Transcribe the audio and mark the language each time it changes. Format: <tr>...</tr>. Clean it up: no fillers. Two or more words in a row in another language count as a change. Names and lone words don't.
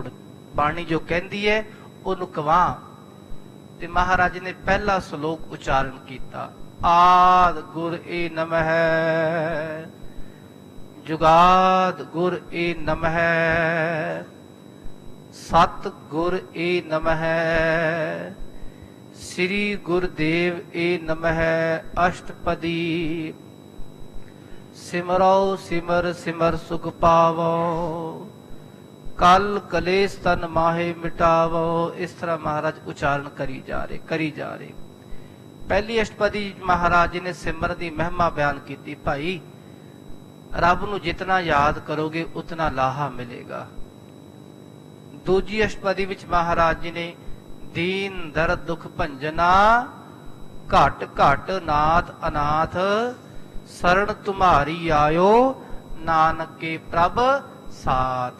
<pa>ਬਾਣੀ ਜੋ ਕਹਿੰਦੀ ਹੈ ਉਹਨੂੰ ਕਵਾ। ਤੇ ਮਹਾਰਾਜ ਨੇ ਪਹਿਲਾ ਸ਼ਲੋਕ ਉਚਾਰਨ ਕੀਤਾ, ਆਦ ਗੁਰ ਏ ਨਮਹਿ, ਜੁਗਾਦ ਗੁਰ ਏ ਨਮਹਿ, ਸਤ ਗੁਰ ਏ ਨਮਹਿ, ਸ੍ਰੀ ਗੁਰਦੇਵ ਏ ਨਮਹਿ ਅਸਟਪਦੀ। ਸਿਮਰਉ ਸਿਮਰਿ ਸਿਮਰਿ ਸੁਖੁ ਪਾਵਉ ਕਲਿ ਕਲੇਸ ਤਨ ਮਾਹਿ ਮਿਟਾਵਉ।</pa> <hi>इस तरह महाराज उच्चारण करी जा रहे। पहली अष्टपदी महाराज जी ने सिमर की महिमा बयान की,</hi> <pa>ਭਾਈ ਰਬ ਨੂੰ</pa> <hi>जितना याद करोगे उतना लाहा मिलेगा। दूजी अष्टपदी विच महाराज जी ने</hi> <pa>ਦੀਨ ਦਰਦ ਦੁਖ ਭੰਜਨਾ ਘਟਿ ਘਟਿ ਨਾਥ ਅਨਾਥ ਸਰਣਿ ਤੁਮ੍ਹਾਰੀ ਆਇਓ ਨਾਨਕ ਕੇ ਪ੍ਰਭ ਸਾਥ।</pa>